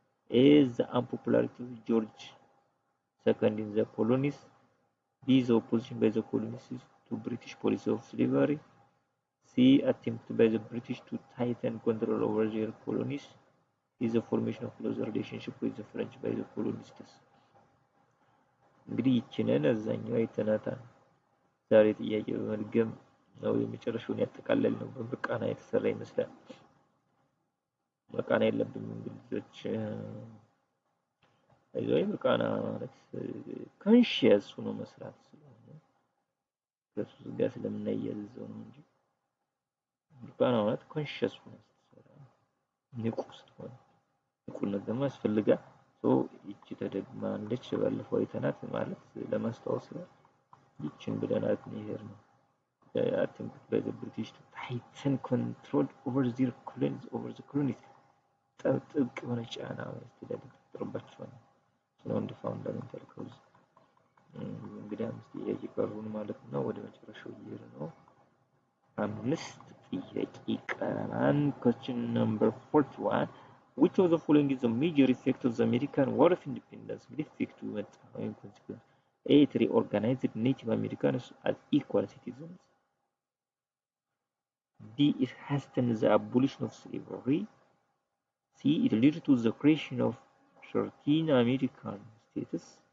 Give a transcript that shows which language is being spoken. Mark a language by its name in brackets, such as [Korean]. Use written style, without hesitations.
[English] A, the unpopularity of George II in the colonies. B, the opposition by the colonies to British policy of slavery. C, attempt by the British to tighten control over their colonies. D, the formation of close relationship with the French by the colonists. [Amharic] እንግዲህ ይችንን አዛኛው አይተናታል። ዛሬ ጥያቄ በመድገም ነው የመጨረሻውን ያጠቃለል ነው። በምርቃና የተሰራ ይመስላል። ምርቃና የለብንም እንግሊዞች። አይዞህ ምርቃና ማለት ኮንሺየስ ሆኖ መስራት ስለሆነ ከሱ ጋር ስለምናያይዘው ነው እንጂ ምርቃና ማለት ኮንሺየስ ሆኖ ስትሰራ ንቁ ስትሆን፣ ንቁነት ደግሞ ያስፈልጋል። ይቺ ተደግማለች ባለፈው አይተናት ማለት ለማስታወስ ነው። ይችን ብለናት ነው ነው [English] attempt by the British to tighten control over their colonies [Amharic] ጥብቅ የሆነ ጫና ማስተዳደር ተጥሮባቸዋል። እንደ [English] ፋውንዳሜንታል ኮዝ [Amharic] እንግዲህ አምስት ጥያቄ ቀሩን ማለት ነው። ወደ መጨረሻው እየሄድን ነው። አምስት ጥያቄ ቀረናል። [English] question number 41 which of the following is the major effect of the American War of Independence? [Amharic] እንግዲህ ኢፌክቱ መጣ ወይም ኮንሲኩዌንስ። [English] A, it reorganized Native Americans as equal citizens. B, it hastened the abolition of slavery. C, it led to the creation of 13 American states.